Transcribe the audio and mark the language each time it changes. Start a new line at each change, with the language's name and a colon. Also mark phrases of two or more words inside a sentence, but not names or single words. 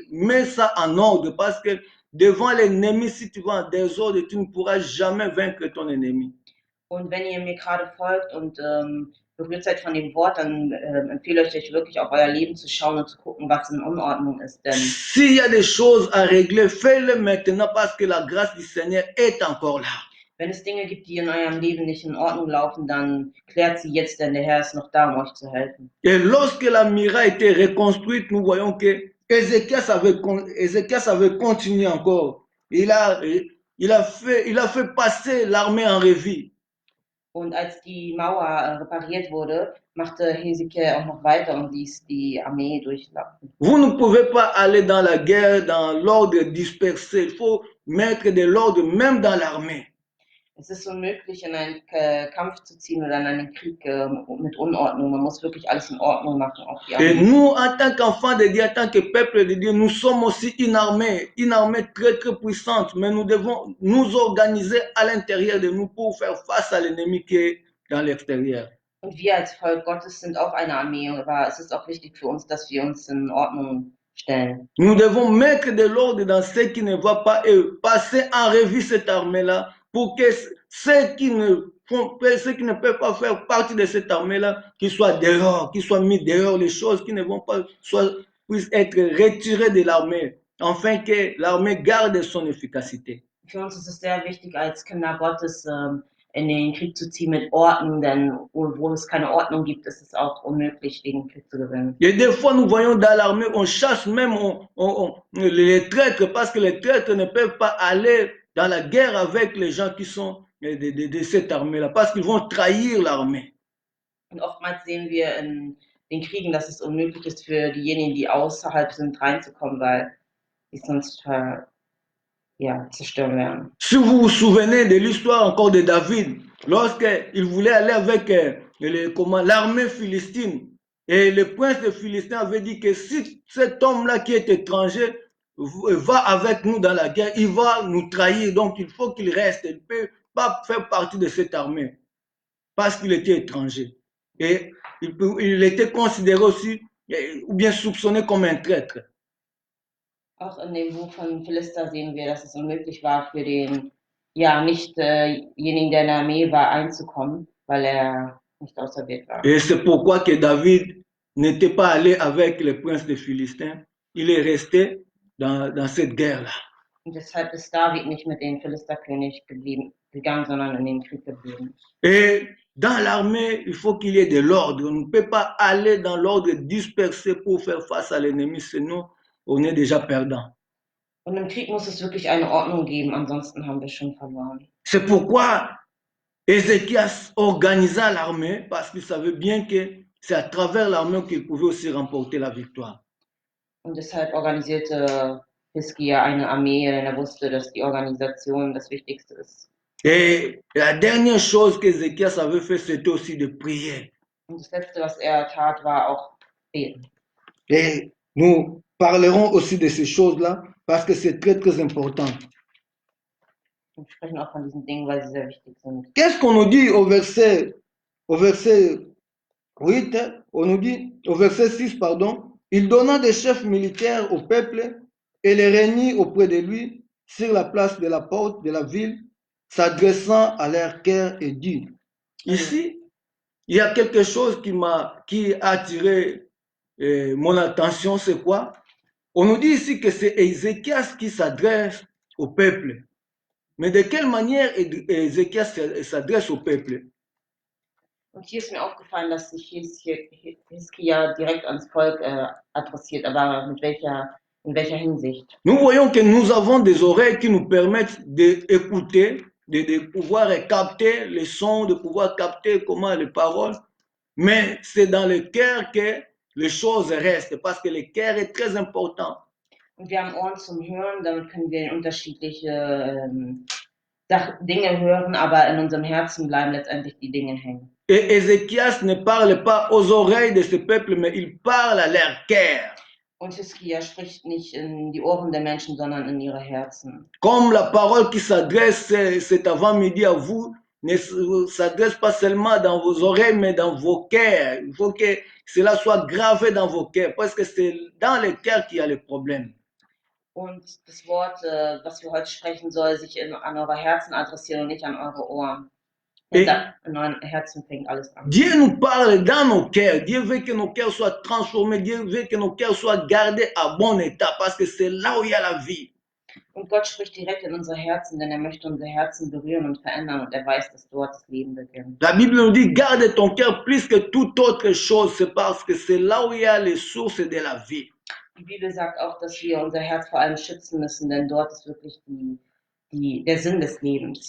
French: Mets ça en ordre parce que devant l'ennemi, si tu vas en désordre, tu ne pourras jamais vaincre ton ennemi.
German: Und wenn ihr mir gerade folgt und berührt seid von dem Wort, dann empfehle ich euch wirklich auf euer Leben zu schauen und zu gucken, was in Unordnung ist. Denn
French: s'il y a des choses à régler, faites-le maintenant parce que la grâce du Seigneur est encore là.
German: Wenn es Dinge gibt, die in eurem Leben nicht in Ordnung laufen, dann klärt sie jetzt, denn der Herr ist noch da, um euch zu helfen.
French: Et lorsque la muraille était reconstruite, nous voyons que Ézéchias avait continué encore. Il a fait passer l'armée en revue.
German: Und als die Mauer repariert wurde, machte Hesekiel auch noch weiter und ließ die Armee durchlaufen.
French: Vous ne pouvez pas aller dans la guerre dans l'ordre dispersé. Il faut mettre de l'ordre même dans l'armée.
German: Es ist unmöglich, in einen Kampf zu ziehen oder in einen Krieg mit Unordnung. Man muss wirklich alles in Ordnung machen. Auch die
French: Et
German: Armee.
French: nous, en tant qu'enfants de Dieu, en tant que peuple de Dieu, nous sommes aussi une armée très très puissante, mais nous devons nous organiser à l'intérieur de nous pour faire face à l'ennemi qui est dans l'extérieur.
German: Und wir als Volk Gottes sind auch eine Armee, aber es ist auch wichtig für uns, dass wir uns in Ordnung stellen.
French: Nous devons mettre de l'ordre dans ce qui ne va pas et passer en revue cette armée-là pour que ceux qui ne peuvent pas faire partie de cette armée-là, qu'ils soient dehors, qu'ils soient mis dehors, les choses qui ne vont pas, puissent être retirées de l'armée, afin que l'armée garde son efficacité.
German: Für uns ist es sehr wichtig, als Kinder Gottes in den Krieg zu ziehen mit Ordnung, denn wo es keine Ordnung gibt, ist es auch unmöglich, den Krieg zu gewinnen.
French: Et des fois, nous voyons dans l'armée, on chasse même les traîtres, parce que les traîtres ne peuvent pas aller dans la guerre avec les gens qui sont de cette armée-là, parce qu'ils vont trahir l'armée.
German: Und oftmals sehen wir in den Kriegen, dass es unmöglich ist für diejenigen, die außerhalb sind, reinzukommen, weil die sonst zerstören werden.
French: Si vous vous souvenez de l'histoire encore de David, lorsqu'il voulait aller avec l'armée philistine, et le prince de Philistin avait dit que si cet homme-là qui est étranger va avec nous dans la guerre, il va nous trahir, donc il faut qu'il reste, il ne peut pas faire partie de cette armée, parce qu'il était étranger. Et il était considéré aussi, ou bien soupçonné comme un traître.
German: Auch in dem Buch von Philister sehen wir, dass es unmöglich war für den nichtjenigen, der in der Armee war, einzukommen, weil er nicht auserwählt war.
French: Et c'est pourquoi que David n'était pas allé avec le prince des Philistins. Il est resté dans cette guerre-là.
German: Und deshalb ist David nicht mit dem Philisterkönig gegangen, sondern in den Krieg geblieben.
French: Et dans l'armée, il faut qu'il y ait de l'ordre. On ne peut pas aller dans l'ordre dispersé pour faire face à l'ennemi, sinon on est déjà perdant.
German: Und im Krieg muss es wirklich eine Ordnung geben, ansonsten haben wir schon verloren.
French: C'est pourquoi Ézéchias organisa l'armée, parce qu'il savait bien que c'est à travers l'armée qu'il pouvait aussi remporter la victoire.
German: Und deshalb organisierte Hiskia eine Armee, denn er wusste, dass die Organisation das Wichtigste ist.
French: Et la dernière chose qu'Ézéchias avait fait, c'était aussi de prier.
German: Und das Letzte, was er tat, war auch beten.
French: Et nous parlerons aussi de ces choses-là, parce que c'est très, très important.
German: Wir sprechen auch von diesen Dingen, weil sie sehr wichtig sind.
French: Qu'est-ce qu'on nous dit au verset 8, on nous dit, au verset 6, pardon, il donna des chefs militaires au peuple et les réunit auprès de lui sur la place de la porte de la ville, s'adressant à leur cœur et dit. Ici, il y a quelque chose qui a attiré mon attention, c'est quoi? On nous dit ici que c'est Ézéchias qui s'adresse au peuple. Mais de quelle manière Ézéchias s'adresse au peuple?
German: Und hier ist mir aufgefallen, dass sich Hiskia direkt ans Volk adressiert, aber in welcher Hinsicht?
French: Nous voyons que nous avons des oreilles qui nous permettent d'écouter, de pouvoir capter les sons, de pouvoir capter comment les paroles, mais c'est dans le cœur que les choses restent, parce que le cœur est très important.
German: Und wir haben Ohren zum Hören, damit können wir unterschiedliche Dinge hören, aber in unserem Herzen bleiben letztendlich die Dinge hängen.
French: Et Ézéchias ne parle pas aux oreilles de ce peuple, mais il parle à leur cœur.
German: Und Hiskia spricht nicht in die Ohren der Menschen, sondern in ihre Herzen.
French: Comme la parole qui s'adresse cet avant-midi à vous ne s'adresse pas seulement dans vos oreilles, mais dans vos cœurs. Il faut que cela soit gravé dans vos cœurs, parce que c'est dans les cœurs qu'il y a le problème.
German: Und das Wort, was wir heute sprechen, soll sich an eure Herzen adressieren und nicht an eure Ohren. In euren Herzen fängt alles an.
French: Dieu nous parle dans nos cœurs. Dieu veut que nos cœurs soient transformés. Dieu veut que nos cœurs soient gardés à bon état, parce que c'est là où il y a la vie.
German: Und Gott spricht direkt in unsere Herzen, denn er möchte unsere Herzen berühren und verändern und er weiß, dass dort das Leben beginnt.
French: La Bible nous dit, garde ton cœur plus que toute autre chose, c'est parce que c'est là où il y a les sources de la vie.
German: Die Bibel sagt auch, dass wir unser Herz vor allem schützen müssen, denn dort ist wirklich der Sinn des Lebens.